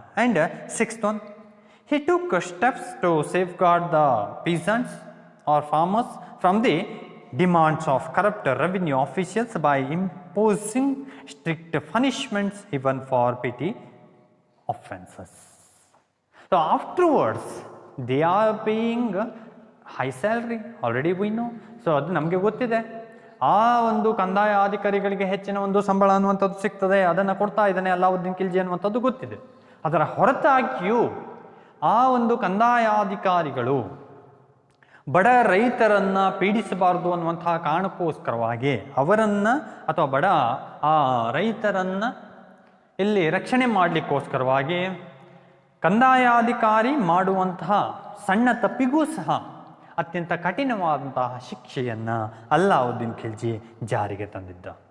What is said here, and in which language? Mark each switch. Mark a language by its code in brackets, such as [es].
[en] And sixth one, he took steps to safeguard the peasants or farmers from the demands of corrupt revenue officials by imposing strict punishments even for petty offenses. So afterwards they are paying high salary, already we know. [kn] So ಅದು ನಮಗೆ ಗೊತ್ತಿದೆ. ಆ ಒಂದು ಕಂದಾಯ ಅಧಿಕಾರಿಗಳಿಗೆ ಹೆಚ್ಚಿನ ಒಂದು ಸಂಬಳ ಅನ್ನುವಂಥದ್ದು ಸಿಗ್ತದೆ, ಅದನ್ನು ಕೊಡ್ತಾ ಇದ್ದಾನೆ ಅಲ್ಲಾವುದ್ದೀನ್ ಖಿಲ್ಜಿ ಅನ್ನುವಂಥದ್ದು ಗೊತ್ತಿದೆ. ಅದರ ಹೊರತಾಗಿಯೂ ಆ ಒಂದು ಕಂದಾಯಾಧಿಕಾರಿಗಳು ಬಡ ರೈತರನ್ನು ಪೀಡಿಸಬಾರ್ದು ಅನ್ನುವಂತಹ ಕಾರಣಕ್ಕೋಸ್ಕರವಾಗಿ ಅವರನ್ನು ಅಥವಾ ಬಡ ಆ ರೈತರನ್ನು ಇಲ್ಲಿ ರಕ್ಷಣೆ ಮಾಡಲಿಕ್ಕೋಸ್ಕರವಾಗಿ ಕಂದಾಯಾಧಿಕಾರಿ ಮಾಡುವಂತಹ ಸಣ್ಣ ತಪ್ಪಿಗೂ ಸಹ ಅತ್ಯಂತ ಕಠಿಣವಾದಂತಹ ಶಿಕ್ಷೆಯನ್ನು ಅಲ್ಲಾವುದ್ದೀನ್ ಖಿಲ್ಜಿ ಜಾರಿಗೆ ತಂದಿದ್ದ.